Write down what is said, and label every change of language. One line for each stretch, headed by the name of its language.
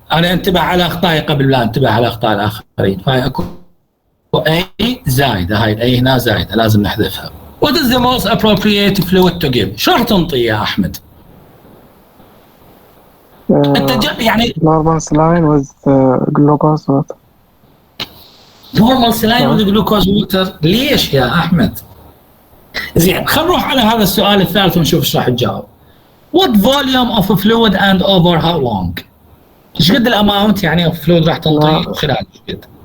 Arabic: أنا انتبه على أخطائي قبل لا انتبه على أخطاء الآخرين. فهي أكو أي زايدة، هاي الأي هنا زايدة لازم نحذفها.
English: What is the most appropriate fluid to give؟
Arabic: شو راح تنطي يا أحمد؟ أنت يعني
English: normal saline with glucose water. normal saline with glucose water.
Arabic: ليش يا أحمد؟ زين، خلينا نروح على هذا السؤال الثالث ونشوف ايش راح تجاوب.
English: What volume of fluid and over how long؟
Arabic: ايش قد الاماونت يعني of fluid راح تنطي خلال ايش قد؟